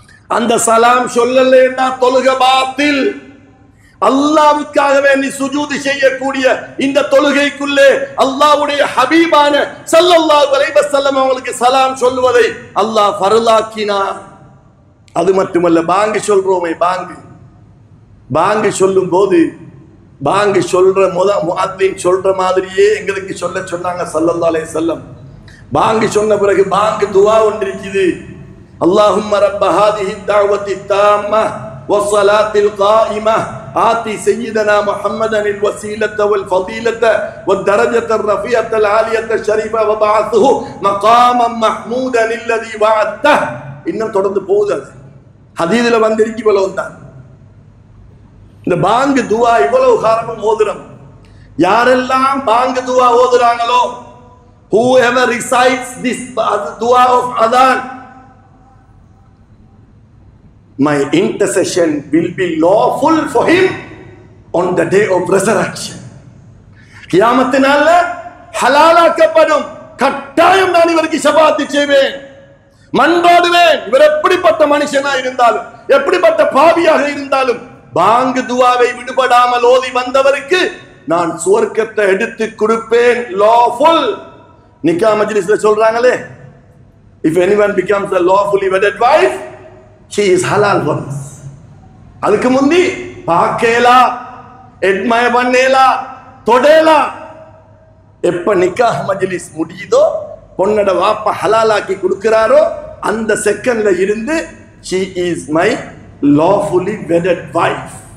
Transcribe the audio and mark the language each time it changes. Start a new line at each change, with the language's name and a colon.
Tamil: அந்த சலாம் சொல்லலைன்னா தொழுக பாத்தில். அல்லாஹ்வுக்காகவே நீ சுஜூது செய்யக்கூடிய இந்த தொழுகைக்குள்ளே அல்லாஹ்வுடைய ஹபீபான ஸல்லல்லாஹு அலைஹி வஸல்லம் அவங்களுக்கு சலாம் சொல்வதை அல்லாஹ் ஃபர்லாக்கினான். அது மட்டுமல்ல, பாங்கு சொல்றோமே, பாங்கு சொல்லும் போது பாங்கு சொல்ற முஅத்தின் சொல்ற மாதிரியே எங்களுக்கு சொல்ல சொன்னாங்க ஸல்லல்லாஹு அலைஹி வஸல்லம். பாங்கு சொன்ன பிறகு பாங்கு துஆ ஒன்றிருக்குது.
Arabic: اللهم رب هذه الدعوة التامة والصلاة القائمة آتي سيدنا محمدا الوسيلة والفضيلة والدرجة الرفيعة العالية الشريفة وبعثه مقاما محمودا الذي وعدته.
Tamil: இன்னும் தொடர்ந்து போகுது. ஹதீஸ்ல வந்திருக்கு இவ்வளவுதான். இந்த பாங்கு துஆ இவ்வளவு காரணம் ஓதுறோம். யாரெல்லாம் பாங்கு துஆ ஓதுறாங்களோ,
English: whoever recites this dua of adhan, my intercession will be lawful for him on the day of resurrection.
Tamil: கியாமத்தினால ஹலாலாக்கப்படும். கட்டாயம் நான் இவருக்கு ஷஃபாஅத் செய்வேன், மன்றாடுவேன். இவர் எப்படிப்பட்ட மனுஷனா இருந்தாலும், எப்படிப்பட்ட பாவியாக இருந்தாலும், பாங்கு துவாவை விடுபடாமல் ஓதி வந்தவருக்கு நான் சுவர்க்கத்தை எடுத்து கொடுப்பேன்.
English: lawful.
Tamil: நிக்கா மஜ்லிஸ்ல சொல்றாங்களே,
English: if anyone becomes a lawfully wedded wife, she is halal for us.
Tamil: அதுக்கு முந்தி பாக்கேலா, எட்மய பண்ணேலா, தொடேலா. எப்ப நிக்காஹ் மஜ்லிஸ் முடியுதோ, பொண்ணோட வாப்பா ஹலாலாக்கி கொடுக்கிறாரோ, அந்த செகண்ட்ல இருந்து
English: she is my lawfully wedded wife.